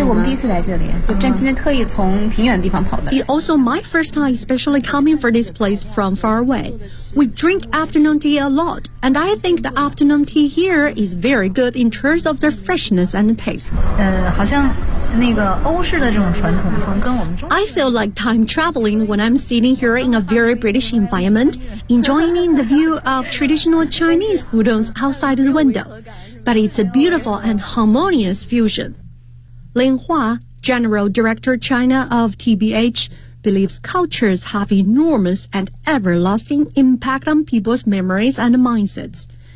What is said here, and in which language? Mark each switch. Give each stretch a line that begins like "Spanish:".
Chinese: 吗？对，我们第一次来这里，就真今天特意从挺远的地方跑的。
English: It's also my first time especially coming for this place from far away. We drink afternoon tea a lot, and I think the afternoon tea here is very good in terms of their freshness and taste.
Chinese: 好像那个欧式的这种传统风跟我们中
English: I feel like time traveling when I'm sitting here in a very British environment, enjoying the view of traditional Chinese hoodoons outside the window. But it's a beautiful and harmonious fusion. Lin Hua, General Director China of TBH, believes cultures have enormous and everlasting impact on people's memories and mindsets.